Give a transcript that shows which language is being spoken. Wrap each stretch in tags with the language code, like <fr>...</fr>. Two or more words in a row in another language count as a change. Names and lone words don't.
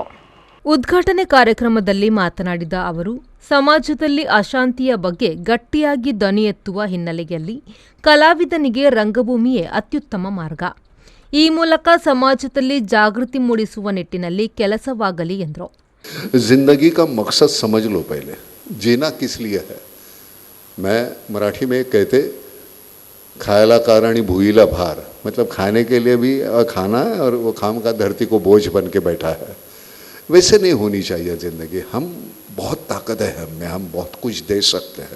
<kn>ಉದ್ಘಾಟನೆ ಕಾರ್ಯಕ್ರಮದಲ್ಲಿ ಮಾತನಾಡಿದ ಅವರು, ಸಮಾಜದಲ್ಲಿ ಅಶಾಂತಿಯ ಬಗ್ಗೆ ಗಟ್ಟಿಯಾಗಿ ಧ್ವನಿ ಎತ್ತುವ ಹಿನ್ನೆಲೆಯಲ್ಲಿ ಕಲಾವಿದನಿಗೆ ರಂಗಭೂಮಿಯೇ ಅತ್ಯುತ್ತಮ ಮಾರ್ಗ. ಈ ಮೂಲಕ ಸಮಾಜದಲ್ಲಿ ಜಾಗೃತಿ ಮೂಡಿಸುವ ನಿಟ್ಟಿನಲ್ಲಿ ಕೆಲಸವಾಗಲಿ ಎಂದರು.</kn> <hi>जिंदगी का मकसद समझ लो, पहले जीना किस लिए है. मैं मराठी में कहते</hi> <mr>खायला कारणी भूईला भार,</mr> <hi>मतलब खाने के लिए भी खाना है और वो खाम का धरती को बोझ बन के बैठा है. वैसे नहीं होनी चाहिए ज़िंदगी. हम बहुत ताकत है हम में, हम बहुत कुछ दे सकते हैं.</hi>